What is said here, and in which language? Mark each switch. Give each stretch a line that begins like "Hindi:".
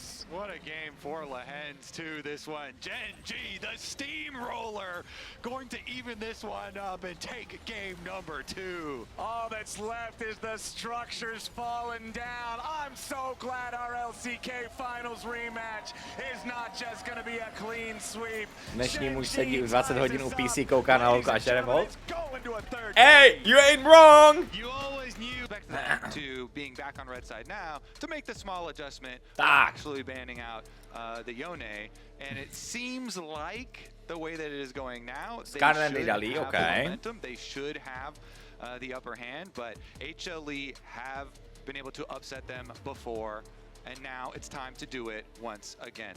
English: What a game for Lehens too, this one. Gen G, the steamroller, going to even this one up and take game number 2. All that's left is the structures falling down. I'm so glad our LCK Finals rematch is not just gonna be a clean sweep.
Czech: Dnešní muž sedí 20 hodin u PC, kouká na holku a šere volt.
English: Hey, you ain't wrong! You always knew to being back on red side now to make the small adjustment, actually banning out the Yone, and it seems like the way that it is going now, they should have the momentum, they should have the upper hand, but HLE have been able to upset them before, and now it's time to do it once again.